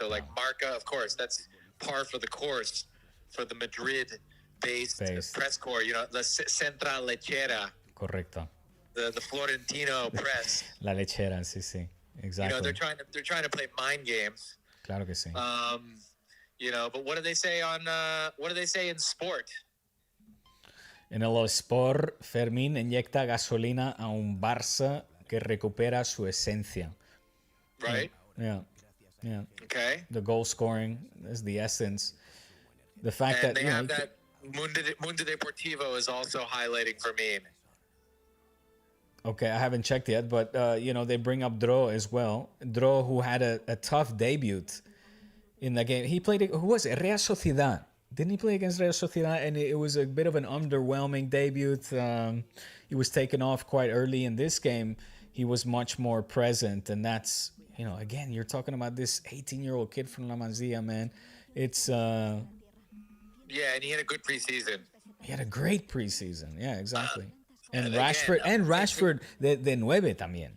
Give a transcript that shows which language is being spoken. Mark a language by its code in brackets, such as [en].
[en] So like Marca, of course, that's par for the course for the Madrid-based press corps. [es] La Central Lechera. Correcto. [en] The Florentino press. [es] La Lechera, sí, [en] exactly. They're trying to play mind games. [es] Claro que sí. [en] But what do they say in sport? [es] En el sport, Fermín inyecta gasolina a un Barça que recupera su esencia. [en] Right? Yeah. Okay. The goal scoring is the essence. The fact and that they have that Mundo Deportivo is also highlighting Fermín. Okay, I haven't checked yet, but they bring up Dro as well. Dro, who had a tough debut in the game. He played, who was it? Real Sociedad. Didn't he play against Real Sociedad? And it was a bit of an underwhelming debut. He was taken off quite early in this game. He was much more present, and that's, again, you're talking about this 18-year-old kid from La Masia, man. It's yeah, and he had a good preseason. He had a great preseason. Yeah, exactly. [es] And Rashford de nueve también.